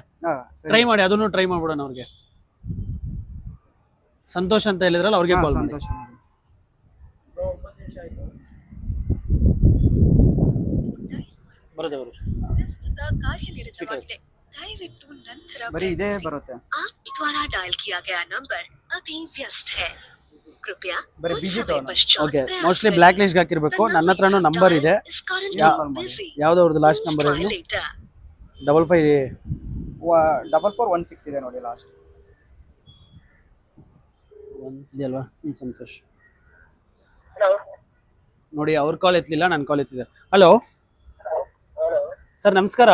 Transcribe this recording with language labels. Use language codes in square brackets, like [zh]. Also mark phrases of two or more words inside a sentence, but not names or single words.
[kn] ಟ್ರೈ ಮಾಡಿ, ಅದನ್ನು ಟ್ರೈ ಮಾಡ್ಬಿಡೋಣ ಅವ್ರಿಗೆ. ಸಂತೋಷ್ ಅಂತ ಹೇಳಿದ್ರಲ್ಲ, ಅವ್ರಿಗೆ ಕಾಲ್ ಮಾಡಿ. ಬರೋದೇ ಅವರು ದಯವಿಟ್ಟು ನಂತರ ಬರೀ ಇದೇ ಬರುತ್ತೆ. [hi] आपके द्वारा डायल किया गया नंबर अभी व्यस्त है कृपया [kn] ಬರೀ [hi] कुछ [kn] ಬಿಜಿ [hi] समय [kn] ಟೋನ್. [hi] पश्चात [kn] ಓಕೆ [hi] प्रयास [kn] ಮೋಸ್ಟ್ಲಿ [hi] करें। [en] block list [kn] ಹಾಕಿರ್ಬೇಕು. [en] The [kn] ನನ್ನ [en] number [kn] ಹತ್ರನೂ [en] you [kn] ನಂಬರ್ [en] dialed [kn] ಇದೆ. [en] is currently Yeah. busy. [kn] ಯಾವ್ದು ಅವ್ರದ್ದು ಲಾಸ್ಟ್ [en] Please [kn] ನಂಬರ್ [en] try [kn] ಏನು? [en] later. [kn] 55 4416 ಇದೆ ನೋಡಿ ಲಾಸ್ಟ್. ಇದೆಯಲ್ವಾ? ಸಂತೋಷ್ ನೋಡಿ, ಅವ್ರ ಕಾಲ್ ಎತ್ತಲಿಲ್ಲ, ನನ್ನ ಕಾಲ್ ಎತ್ತಿದೆ. ಹಲೋ ಸರ್, ನಮಸ್ಕಾರ.